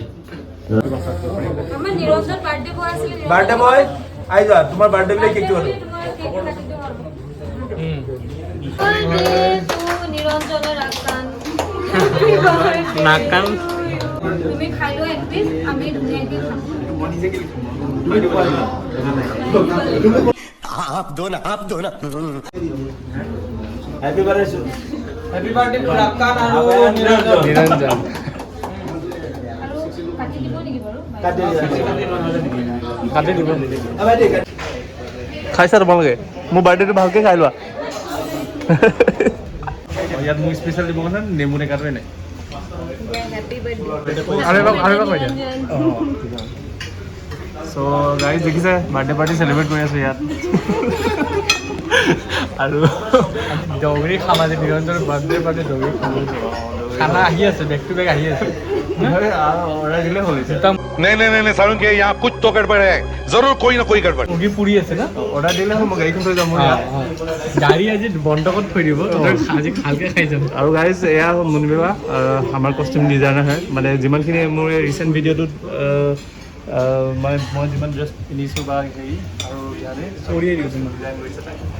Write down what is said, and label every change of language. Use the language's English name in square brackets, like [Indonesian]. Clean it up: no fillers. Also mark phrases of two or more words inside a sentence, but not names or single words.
[Assamese] আমাৰ নিৰঞ্জন [English] birthday boy [Assamese] আছিলে [English] birthday boy [Assamese] আহি যোৱা তোমাৰ বাৰ্থডে বুলি কেকটো হ'ল নিৰঞ্জনৰ ৰাস্তান নাকান তুমি খাই লোৱা এক পিচ আমি ধুনীয়াকৈ খাম [Hindi] आप दो ना [English] happy birthday happy birthday राकान [Assamese] নিৰঞ্জন আৰু কাটি দিব নেকি বাৰু কাটি দিব খাইছা তোমালোকে মোৰ বাৰ্থডেটো ভালকৈ খাই লোৱা ইয়াত মোক স্পেচিয়েল দিব কথা নেমু টেঙাটোৱে নাই [English] happy birthday [Assamese] আৰু এবাৰ কৈ দিয়া [English] so guys [Assamese] দেখিছে [English] birthday party celebrate [Assamese] কৰি আছোঁ ইয়াত আৰু দৌৰি খামা যে নিৰঞ্জনৰ [English] birthday party [Assamese] দৌৰি খানা আহি আছে [English] back to back [Assamese] আহি আছে অৰ্ডাৰ দিলে হ'ল [Hindi] नहीं नहीं नहीं सारुण के यहाँ कुछ तो गड़बड़ है जरूर कोई ना कोई गड़बड़ [Assamese] মুৰ্গী পুৰি আছে না অৰ্ডাৰ দিলে হ'ল মই গাড়ীখন থৈ যাম মোৰ ইয়াত গাড়ী আজি বন্ধকত থৈ দিব আজি ভালকৈ খাই যাম আৰু গাইজ এয়া মুনবিবা আমাৰ [English] costume designer [Assamese] হয় মানে যিমানখিনি মোৰ [English] recent video [Assamese] মানে মই যিমান ড্ৰেছ পিন্ধিছোঁ বা হেৰি আৰু ইয়াতে চৰিয়ে দিছোঁ ডিজাইন কৰিছে তাই